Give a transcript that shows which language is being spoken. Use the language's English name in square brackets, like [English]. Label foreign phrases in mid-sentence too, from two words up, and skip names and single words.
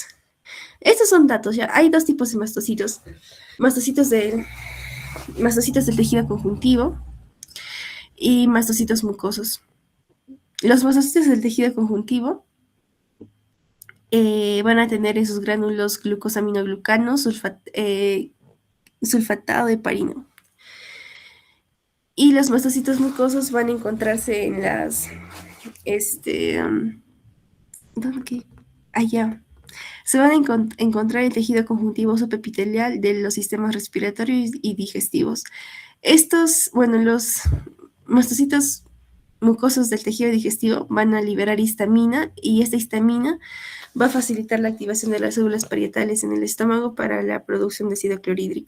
[Spanish] Estos son datos, ya. Hay dos tipos de mastocitos. Mastocitos, de, mastocitos del tejido conjuntivo y mastocitos mucosos. Los mastocitos del tejido conjuntivo van a tener esos gránulos glucosaminoglucanos sulfatado de heparino. Y los mastocitos mucosos van a encontrarse en ¿dónde qué? Allá. Se van a encontrar el tejido conjuntivo subepitelial de los sistemas respiratorios y digestivos. Los mastocitos mucosos del tejido digestivo van a liberar histamina y esta histamina va a facilitar la activación de las células parietales en el estómago para la producción de ácido clorhídrico.